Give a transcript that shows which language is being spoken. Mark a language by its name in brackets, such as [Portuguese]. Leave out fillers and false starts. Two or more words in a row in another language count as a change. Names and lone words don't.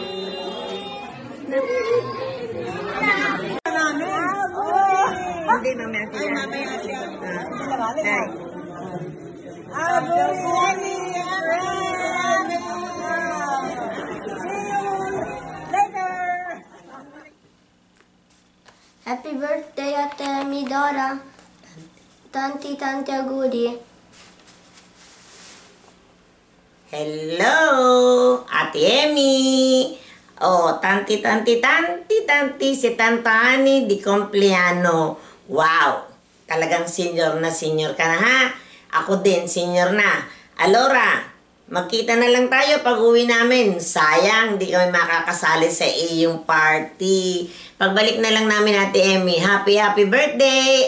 [Filipino] Hindi, mamaya siya. Mamaya siya. [English] Happy birthday Ate Midora. [Italian] Tanti auguri. [English] Hello, Ate Emmy. [Italian] Tanti si Tanta Ani di compleanno. [Filipino] Wow, talagang senior ka na, ha? Ako din, senior na. Allora, magkita na lang tayo pag uwi namin. Sayang, di kami makakasali sa iyong party. Pagbalik na lang namin, Ate Emmy. [English] Happy birthday!